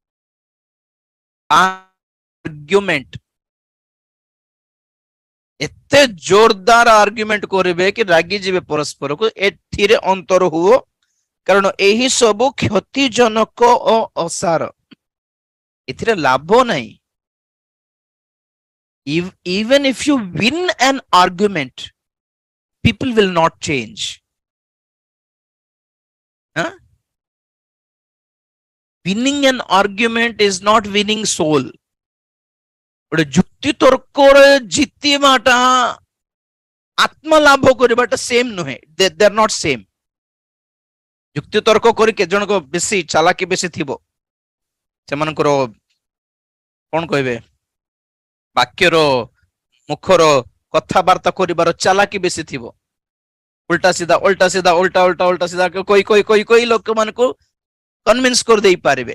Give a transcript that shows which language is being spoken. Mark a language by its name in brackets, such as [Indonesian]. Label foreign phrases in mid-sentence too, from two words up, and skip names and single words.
[Odia] ଆର୍ଗ୍ୟୁମେଣ୍ଟ, ଏତେ ଜୋରଦାର ଆର୍ଗ୍ୟୁମେଣ୍ଟ କରିବେ କି ରାଗିଯିବେ ପରସ୍ପରକୁ। ଏଥିରେ ଅନ୍ତର ହୁଅ, କାରଣ ଏହି ସବୁ କ୍ଷତିଜନକ ଓ ଅସାର, ଏଥିରେ ଲାଭ ନାହିଁ। [English] Even if you win an argument, people will not change. Huh? Winning an argument is not winning soul. [Odia] ଗୋଟେ ଯୁକ୍ତି ତର୍କରେ ଜିତିବାଟା, ଆତ୍ମଲାଭ କରିବାଟା ସେମ୍ ନୁହେଁ। [English] they are not same. [Odia] ଯୁକ୍ତି ତର୍କ କରି କେତେ ଜଣଙ୍କ ବେଶୀ ଚାଲାକି ବେଶୀ ଥିବ, ସେମାନଙ୍କର କଣ କହିବେ, ବାକ୍ୟର, ମୁଖର କଥାବାର୍ତ୍ତା କରିବାର ଚାଲାକି ବେଶୀ ଥିବ। ଉଲ୍ଟା ସିଧା ଉଲ୍ଟା ସିଧା ଉଲ୍ଟା ଉଲ୍ଟା ଉଲ୍ଟା ସିଧା କହି କହି କହି କହି ଲୋକମାନଙ୍କୁ କନଭିନ୍ସ କରିଦେଇ ପାରିବେ।